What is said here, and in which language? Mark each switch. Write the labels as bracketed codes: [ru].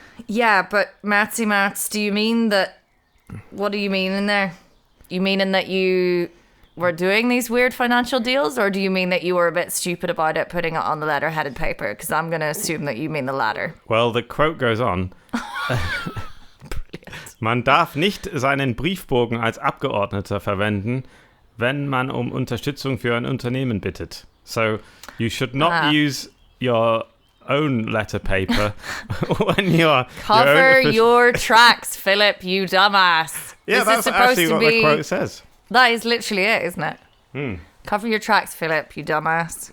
[en] Yeah, but Mats, do you mean that? What do you mean in there? You mean in that you were doing these weird financial deals, or do you mean that you were a bit stupid about it, putting it on the letter-headed paper? Because I'm going to assume that you mean the latter. Well, the quote goes on. [de] Man darf nicht seinen Briefbogen als Abgeordneter verwenden, wenn man Unterstützung für ein Unternehmen bittet. [en] So, you should not use your own letter paper when you're... Cover your tracks, Philip, you dumbass. Yeah, that's actually what the quote says. That is literally it, isn't it? Cover your tracks, Philip, you dumbass.